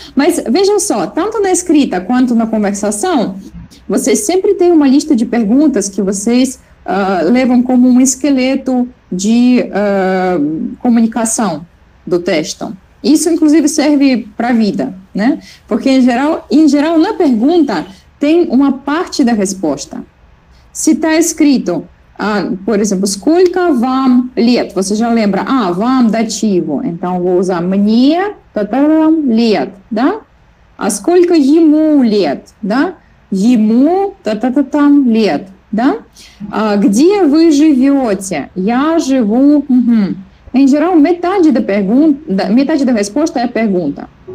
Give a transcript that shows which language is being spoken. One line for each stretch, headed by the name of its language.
Portuguese: Mas vejam só, tanto na escrita quanto na conversação, vocês sempre têm uma lista de perguntas que vocês levam como um esqueleto de comunicação do texto. Isso, inclusive, serve para a vida, né? Porque, em geral, na pergunta, tem uma parte da resposta. Se está escrito... por exemplo,
Russian: сколько вам лет?
Portuguese: Você já lembra?
Russian: Вам дативу.
Portuguese: Então, vou usar
Russian: мне лет,
Portuguese: да?
Russian: Сколько ему лет, да? Ему лет, да? Где вы живете? Я живу...
Portuguese: Em geral, metade da resposta é a pergunta.